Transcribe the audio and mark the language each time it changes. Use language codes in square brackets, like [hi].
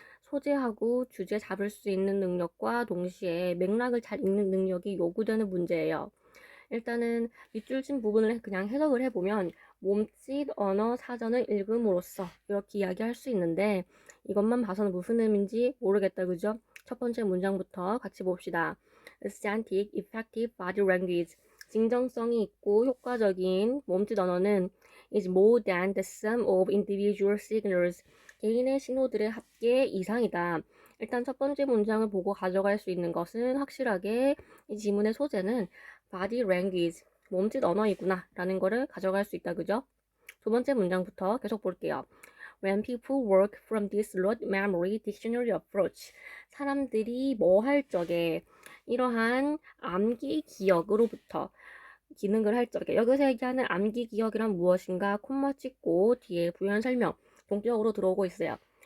[ko] 소재하고 주제 잡을 수 있는 능력과 동시에 맥락을 잘 읽는 능력이 요구되는 문제예요. 일단은 밑줄 친 부분을 그냥 해석을 해보면 몸짓 언어 사전을 읽음으로써 이렇게 이야기할 수 있는데 이것만 봐서는 무슨 의미인지 모르겠다. 그죠? 첫 번째 문장부터 같이 봅시다. [en] Aesthetic, effective body language. [ko] 진정성이 있고 효과적인 몸짓 언어는 [en] is more than the sum of individual signals. [ko] 개인의 신호들의 합계 이상이다. 일단 첫 번째 문장을 보고 가져갈 수 있는 것은 확실하게 이 지문의 소재는 body language, 몸짓 언어이구나 라는 거를 가져갈 수 있다. 그죠? 두 번째 문장부터 계속 볼게요. [en] When people work from this rote memory dictionary approach, [ko] 사람들이 뭐 할 적에 이러한 암기 기억으로부터 기능을 할 적에 여기서 얘기하는 암기 기억이란 무엇인가 콤마 찍고 뒤에 부연 설명 본격적으로 들어오고 있어요.